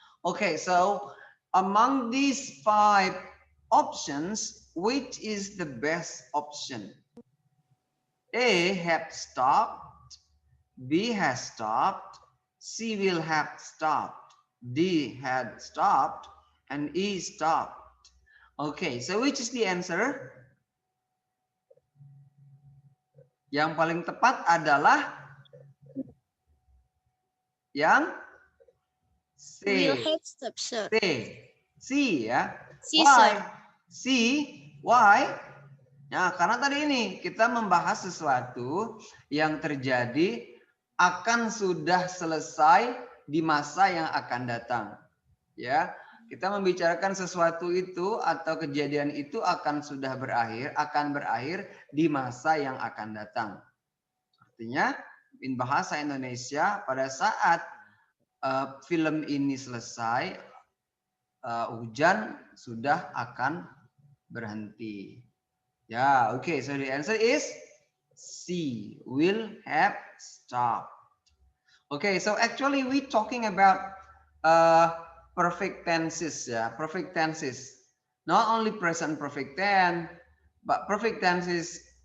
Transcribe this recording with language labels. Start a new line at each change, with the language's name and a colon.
English: Okay, so among these 5 options, which is the best option? A have stopped, B has stopped, C will have stopped, D had stopped, and E stopped. Okay, so which is the answer?
Indonesian: Yang paling tepat adalah yang C.
English: Will have stopped, Sir.
Indonesian: C ya. C,
English: Why? Sir. C, why?
Indonesian: Nah, karena tadi ini kita membahas sesuatu yang terjadi akan sudah selesai di masa yang akan datang. Ya, kita membicarakan sesuatu itu atau kejadian itu akan berakhir di masa yang akan datang. Artinya, in bahasa Indonesia pada saat film ini selesai, hujan sudah akan berhenti.
English: Yeah, okay, so the answer is C, will have stopped. Okay, so actually we talking about perfect tenses ya, perfect tenses. Not only present perfect tense, but perfect tenses.